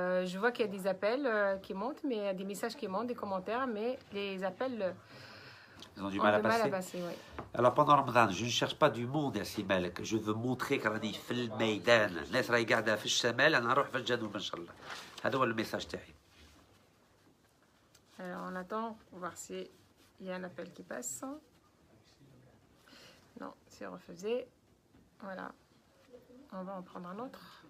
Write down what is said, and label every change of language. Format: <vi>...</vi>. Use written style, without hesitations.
<fr>Je vois qu'il y a des appels qui montent, mais il y a des messages qui montent, des commentaires, mais les appels ils ont du mal à passer. Oui. Alors pendant Ramadan, je ne cherche pas du monde</fr> <ar>يا سي مالك.</ar> <fr>Je veux montrer</fr> <ar>كراني في الميدان. الناس راهي قاعده في الشمال، انا نروح في الجنوب ان شاء الله. هذا هو الميساج تاعي.</ar> <fr>Alors on attend pour voir s'il y a un appel qui passe. Non, c'est refusé. Voilà. On va en prendre un autre.</fr>